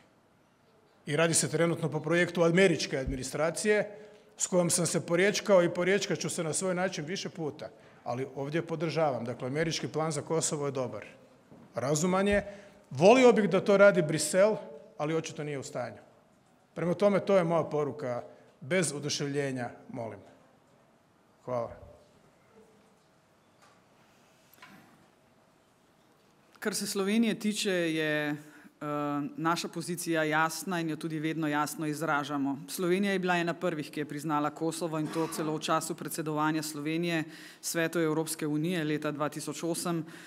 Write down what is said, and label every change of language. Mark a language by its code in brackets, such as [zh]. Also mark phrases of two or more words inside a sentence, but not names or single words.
[hr] I radi se trenutno po projektu američke administracije s kojom sam se porječkao i porječkat ću se na svoj način više puta. Ali ovdje podržavam. Dakle, američki plan za Kosovo je dobar. Razuman je. Volio bih da to radi Brisel, ali očito nije u stanju. Prema tome, to je moja poruka. Bez oduševljenja, molim. Hvala. [sl] Kar se Slovenije tiče, je naša pozicija jasna in jo tudi vedno jasno izražamo. Slovenija je bila ena prvih, ki je priznala Kosovo in to celo v času predsedovanja Slovenije Svetu Evropske unije leta 2008.